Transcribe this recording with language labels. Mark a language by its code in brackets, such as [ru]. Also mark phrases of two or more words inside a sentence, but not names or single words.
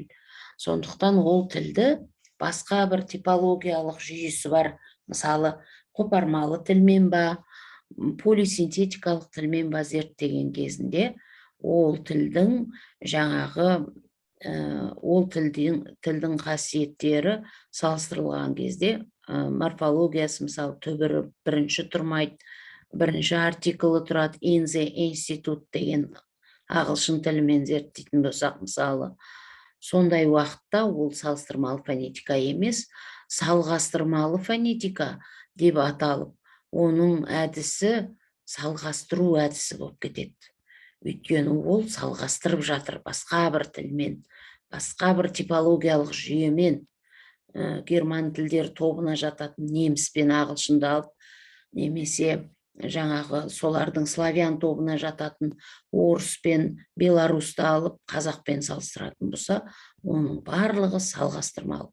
[kk] Сондықтан ол тілді басқа бір типологиялық жүйесі бар, мысалы қопармалы тілмен ба, полисинтетикалық тілмен ба зерттеген кезінде, ол тілдің жаңағы ол тілдің қасиеттері салыстырылған кезде морфологиясы, мысалы, түбірі бірінші тұрмайды, бірінші артиклі тұрады, [en] in the institute [kk] деген ағылшын тілімен зерттейтін болсақ, мысалы, сондай уақытта ол салыстырмалы фонетика емес, салғастырмалы фонетика деп аталып, оның әдісі салғастыру әдісі болып кетеді. Өйткені ол салғастырып жатыр басқа бір тілмен, басқа бір типологиялық жүйемен, герман тілдер тобына жататын неміс пен ағылшынды алып, немесе жаңағы солардың славян тобына жататын орыс пен беларусьті алып, қазақпен салыстыратын болса, оның барлығы салғастырмалы.